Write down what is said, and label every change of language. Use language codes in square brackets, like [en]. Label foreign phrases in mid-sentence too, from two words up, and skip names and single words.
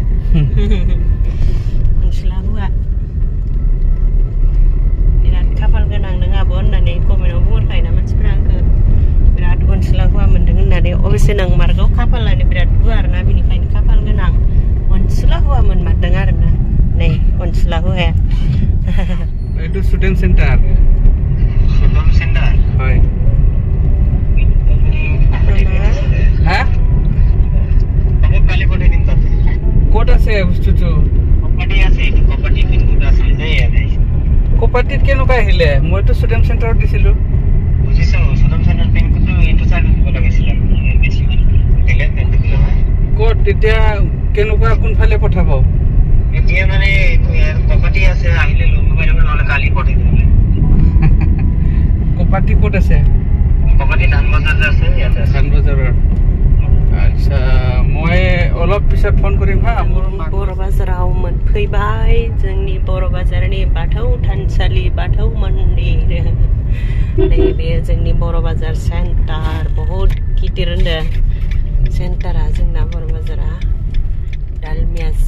[brx] अनसुला हुआ बिराद खाफाल गोनां नों आब' होननानै कमेन्टआव बुंहरखायोना मानसिफोरा आंखौ बिराद अनसुला हुआ मोनदों होननानै अबयसे नंमारगौ खाफालानो बिराद गुवार ना बेनिखायनो खाफाल गोनां अनसुला हुआ मोनमारदों आरोना नै अनसुला हुआया [as] itu [en] student center [as] হয় হ্যাঁ ক'ত আছে বস্তুটো কপাটিত কেনেকুৱা আহিলে মইতো ষ্টুডেণ্ট চেণ্টাৰত দিছিলোঁ ক'ত তেতিয়া কেনেকুৱা কোনফালে পঠাব এতিয়া মানে কপাটি আছে আহিলে লব পাৰিব নহলে কালি পঠাই দিম কপাটি ক'ত আছে কপাটি ধানবজাৰ আছে ইয়াতে ধানবজাৰৰ আচ্ছা মই অলপ পিছত ফোন কৰিম হা মোৰ [brx] बर' बाजाराव मोनफैबाय जोंनि बर' बाजारनि बाथौ थानसालि बाथौ मन्दिर नैबे जोंनि बर' बाजार सेन्टार बहुत गिदिर होनदो सेन्टारा जोंना बर' बाजारा दालमिया